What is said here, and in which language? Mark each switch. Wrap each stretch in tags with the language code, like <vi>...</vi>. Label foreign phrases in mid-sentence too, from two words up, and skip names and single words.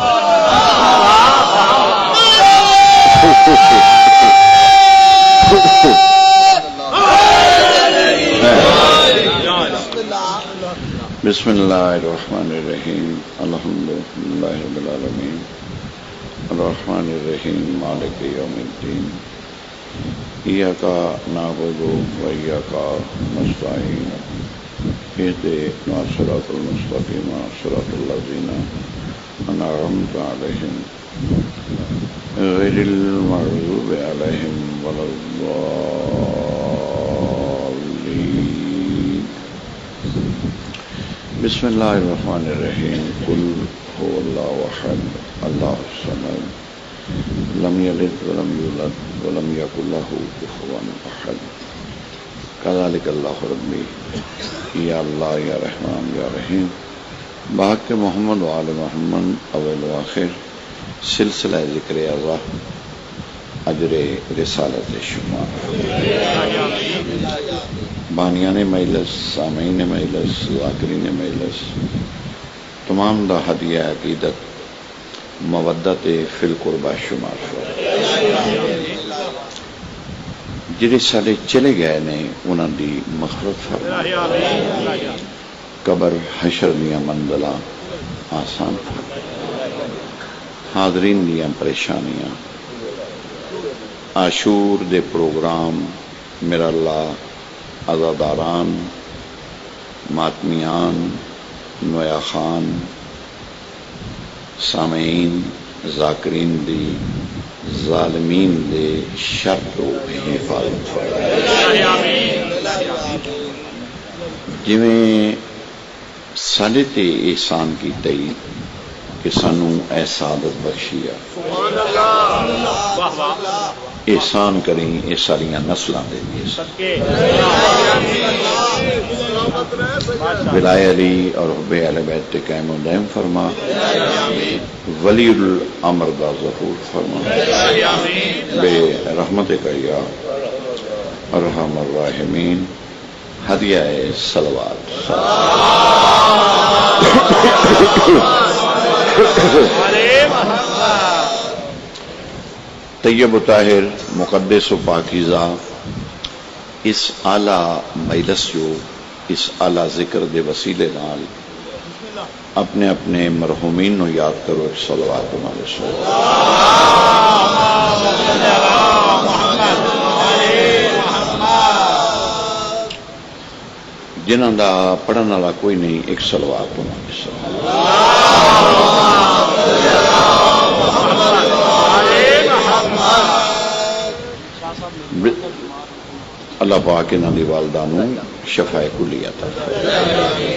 <ar>بسم اللہ الرحمن الرحیم الحمدللہ رب العالمین الرحمن الرحیم مالک یوم الدین ایاک نعبد و ایاک نستعین اهدنا الصراط المستقیم صراط الذین انعمت علیہم غیر المغضوب علیہم ولا الضالین بسم اللہ الرحمن الرحیم قل هو اللہ احد اللہ الصمد لم یلد ولم یولد ولم یکن له کفوا احد کذالک اللہ ربی یا اللہ یا رحمان یا رحیم بحق محمد و آل محمد</ar> <pa>اول و آخر سلسلہ ذکر اللہ اجر رسالت شمار بانیان مجلس سامعین مجلس ذاکرین مجلس تمام دا ہدیہ عقیدت</pa> <ar>مودت فی القربہ</ar> <pa>شمار جڑے سارے چلے گئے نے انہاں دی مغفرت فرما، قبر حشر دیاں منزلاں آسان فرما، حاضرین دیاں پریشانیاں، عاشور دے پروگرام میرا اللہ عزاداران، ماتمیان، نویا خان، سامعین، ذاکرین دی، ظالمین دے شر تو حفاظت فرمائے، جویں ساڈے تے احسان کیتا ہی کہ سانو اے سعادت بخشیا، احسان کریں اے ساریاں نسلاں دے بھی ولایہ علی اور حب اہل بیت تے قائم و دائم فرما، ولی الامر دا ظہور فرما،</pa> <ar>بے رحمتک یا ارحم الراحمین،</ar> <pa>ہدیہ صلوات طیب و طاہر مقدس و پاکیزہ اس اعلیٰ مجلس جو اس اعلیٰ ذکر دے وسیلے نال اپنے اپنے مرحومین نو یاد کرو، ایک صلوات ہمارے جنہاں دا پڑھن والا کوئی نہیں، ایک صلوات ہمارے اللہ پاک انہاں دی والدہ نو شفاء کلی عطا فرمائے۔</pa>